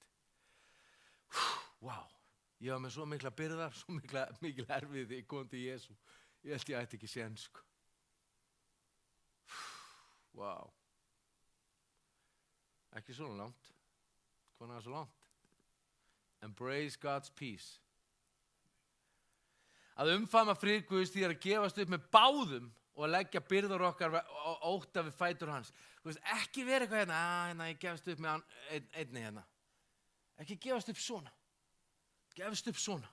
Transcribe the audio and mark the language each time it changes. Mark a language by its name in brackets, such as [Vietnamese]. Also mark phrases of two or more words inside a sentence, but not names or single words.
[Icelandic] Vá, ég var með svo mikla byrðar, svo mikil erfiði, ég kom til Jesú. Ég held ég ætti ekki séns, sko. Vá. Ekki svona langt. Hvað er það svo langt? [English] Embrace God's peace. [Icelandic] Að umfama frið Guðs því að gefast upp með báðum og að leggja byrðar okkar og ótta við fætur hans. Þú veist, ekki vera eitthvað hérna, ég gefast upp með einni hérna. Ekki gefast upp svona. Gefast upp svona.